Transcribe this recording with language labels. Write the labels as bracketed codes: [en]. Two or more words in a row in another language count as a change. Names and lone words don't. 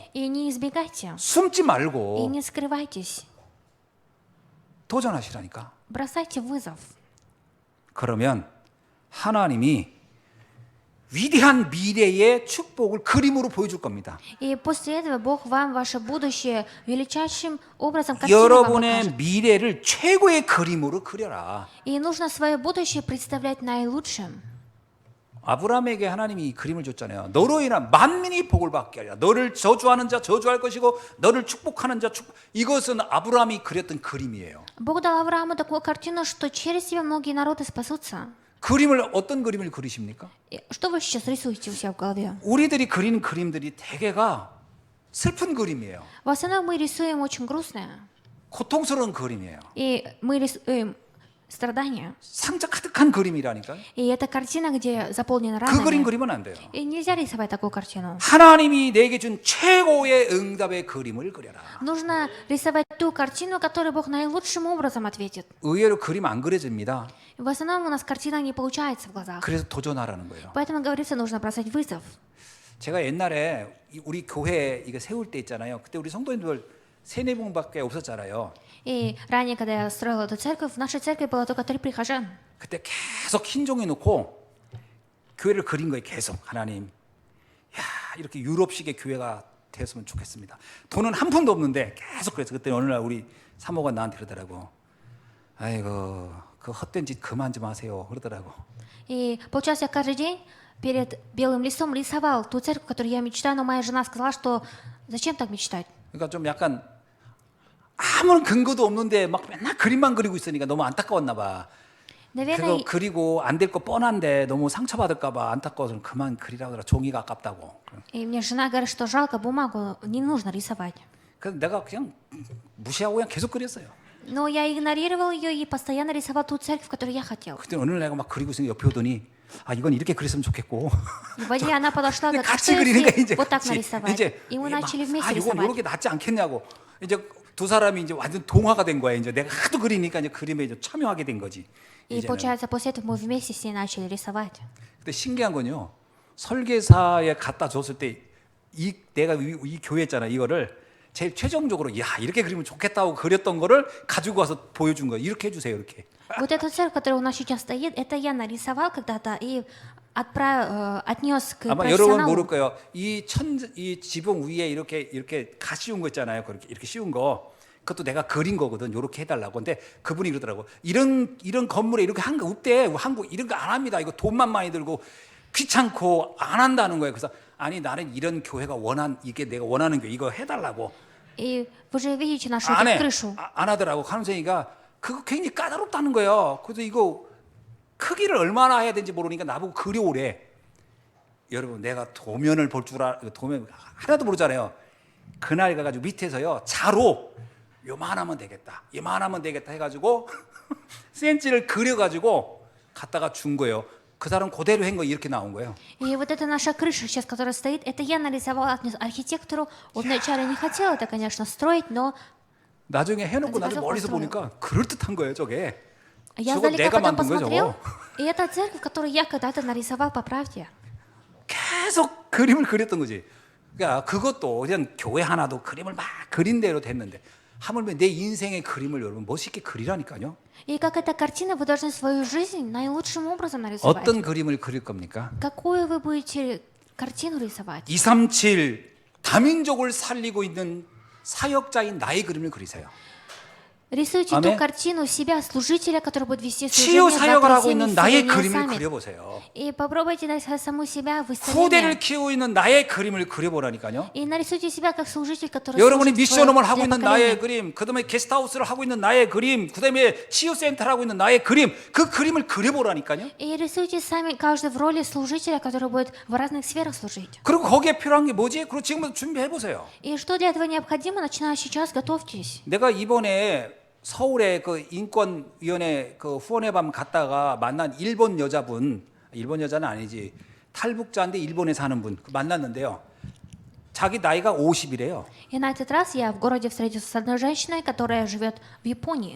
[ru] И не избегайте. [ko] 숨지 [ru] И [ko] 말고 [ru] не скрывайтесь. [ko] 도전하시라니까. [ru] Бросайте вызов. [ko] 그러면 하나님이 위대한 미래의 축복을 그림으로 보여줄 겁니다. [ru] И после этого Бог вам ваше будущее величайшим образом картину вам [ko] 여러분의 [ru] покажет. [ko] 미래를 최고의 그림으로 그려라. [ru] И нужно свое будущее представлять наилучшим. [ko] 아브라함에게 하나님이 이 그림을 줬잖아요. 너로 인한 만민이 복을 받게 하리라. 너를 저주하는 자 저주할 것이고 너를 축복하는 자 축복. 이것은 아브라함이 그렸던 그림이에요. [ru] Бог дал Аврааму такую картину, что через тебя многие народы спасутся. [ko] 그림을 어떤 그림을 그리십니까? [ru] И что вы сейчас рисуете у себя в голове? [ko] 우리들이 그리는 그림들이 대개가 슬픈 그림이에요. [ru] В основном мы рисуем очень грустное. [ko] 고통스러운 그림이에요. [ru] И мы рисуем страдания. [ko] 상처 가득한 그림이라니까요. [ru] И это картина, где заполнена [ko] 그 그림 [ru] ранами. [ko] 그리면 안 돼요. [ru] И нельзя рисовать такую картину. [ko] 하나님이 내게 준 최고의 응답의 그림을 그려라. [ru] Нужно рисовать ту картину, которую Бог наилучшим образом ответит. [ko] 의외로 그림 안 그려집니다. [ru] В основном у нас картина не получается в глазах. [ko] 그래서 도전하라는 거예요. [ru] Поэтому, говорится, нужно бросать вызов. [ko] 제가 옛날에 우리 교회 이거 세울 때 있잖아요. 그때 우리 성도님들 3-4분밖에 없었잖아요. [ru] И ранее, когда я строила эту церковь, в нашей церкви было только 3 прихожан. [ko] 그때 계속 흰 종이 놓고 교회를 그린 거예요. 계속 하나님. 야 이렇게 유럽식의 교회가 되었으면 좋겠습니다. 돈은 한 푼도 없는데 계속 그래서 그때 어느 날 우리 사모가 나한테 그러더라고. 아이고 그 헛된 짓 그만 좀 하세요. 그러더라고. [ru] И получается, я каждый день перед белым листом рисовал ту церковь, которую я мечтаю, но моя жена сказала, что зачем так мечтать? [ko] 그러니까 좀 약간 아무런 근거도 없는데 막 맨날 그림만 그리고 있으니까 너무 안타까웠나 봐. [ru] Наверное, [ko] 그거 그리고 안 될 거 뻔한데 너무 상처받을까 봐 안타까워서 그만 그리라고 그러더라. 종이가 아깝다고. [ru] и мне жена говорит, что жалко бумагу, не нужно рисовать. [ko] 그래서 내가 그냥 무시하고 그냥 계속 그렸어요. [ru] Но я игнорировал ее и постоянно рисовал ту церковь, которую я хотел. [ko] 그때 어느 날 내가 막 그리고 있으니까 옆에 오더니 아 이건 이렇게 그렸으면 좋겠고. [ru] И в день она подошла и [ko] 근데 [ru] говорит, [ko] 같이 [ru] что [ko] 그리니까 [ru] если [ko] 이제 [ru] вот так [ko] 같이 [ru] нарисовать? [ko] 이제 [ru] И мы [ko] 막, [ru] начали [ko] 아 [ru] вместе [ko] 이건 [ru] рисовать. [ko] 이렇게 낫지 않겠냐고 이제 두 사람이 이제 완전 동화가 된 거야. 이제 내가 하도 그리니까 이제 그림에 이제 참여하게 된 거지. [ru] И [ko] 이제는. [ru] получается, после этого мы вместе с ней начали рисовать. [ko] 근데 신기한 건요. 설계사에 갖다 줬을 때 내가 이 교회했잖아. 이거를 제일 최종적으로 야 이렇게 그리면 좋겠다고 그렸던 거를 가지고 와서 보여준 거야. 이렇게 해주세요. 이렇게. [ru] Вот эту церковь, которая у нас сейчас стоит, это я нарисовал когда-то и отнес к [ko] 아마 여러분 모를 [ru] профессионалу. [ko] 거예요. 이 지붕 위에 이렇게 가씌운 거 있잖아요. 이렇게 씌운 거. 그것도 내가 그린 거거든. 이렇게 해달라고. 근데 그분이 그러더라고. 이런 건물에 이렇게 한 거 없대. 한국 이런 거 안 합니다. 이거 돈만 많이 들고 귀찮고 안 한다는 거예요. 그래서 아니 나는 이런 교회가 이게 내가 원하는 교회 이거 해달라고. [ru] И вы же видите нашу [ko] 안 [ru] эту [ko] 해. [ru] крышу. [ko] 안 하더라고. 하면서니까 그거 굉장히 까다롭다는 거예요. 그래서 이거 크기를 얼마나 해야 되는지 모르니까 나보고 그려오래. 여러분 내가 도면을 볼 줄 도면 하나도 모르잖아요. 그날 가가지고 밑에서요 자로 요만하면 되겠다 해가지고 센치를 그려가지고 갖다가 준 거예요. 그 사람 그대로 한 거 이렇게 나온 거예요. [ru] И вот эта наша крыша сейчас, которая стоит, это я нарисовал, отнес архитектору. Он вначале не хотел это, конечно, строить, но [ko] 나중에 해놓고 나중에 가지고 멀리서 [ru] построил. [ko] 보니까 그럴듯한 거예요 저게. [ru] я [ko] 저거 [ru] издалека [ko] 내가 [ru] потом [ko] 만든 거예요 [ru] посмотрел, [ko] 저거. [ru] и это церковь, которую я когда-то нарисовал по правде. [ko] 계속 그림을 그렸던 거지. 그러니까 그것도 그냥 교회 하나도 그림을 막 그린 대로 됐는데 하물며 내 인생의 그림을 여러분 멋있게 그리라니까요. [ru] И как эта картина, вы должны свою жизнь наилучшим образом нарисовать. [ko] 어떤 그림을 그릴 겁니까? [ru] Какую вы будете картину рисовать? [ko] 237 다민족을 살리고 있는 사역자인 나의 그림을 그리세요. [ru] Рисуйте [ko] 아멘. [ru] ту картину себя, служителя, который будет вести [ko] 치유 [ru] служение [ko] 사역을 [ru] за [ko] 하고 [ru] всеми [ko] 있는 나의 [ru] всеми [ko] 그림을 [ru] сами. [ko] 그려보세요. [ru] И попробуйте нарисовать саму себя в [ko] 후대를 [ru] исцелении. [ko] 키우고 있는 나의 그림을 그려보라니까요. [ru] И нарисуйте себя как служитель, который [ko] 여러분이 [ru] служит свое [ko] 미션홈을 하고 [ru] для [ko] 있는 나의 [ru] поколения. [ko] 그림, 그다음에 게스트하우스를 하고 있는 나의 그림, 그다음에 치유센터를 하고 있는 나의 그림, 그 그림을 그려보라니까요. [ru] И рисуйте сами каждый в роли служителя, который будет в разных сферах служить. [ko] 그리고 거기에 필요한 게 뭐지? 그리고 지금부터 준비해 보세요. [ru] И что для этого необходимо, начиная сейчас, готовьтесь. [ko] 내가 이번에 서울에 그 인권위원회 그 후원회밤 갔다가 만난 일본 여자분, 일본 여자는 아니지, 탈북자인데 일본에 사는 분 만났는데요. 자기 나이가 50이래요. [ru] И на этот раз я в городе встретился с одной женщиной, которая живет в Японии.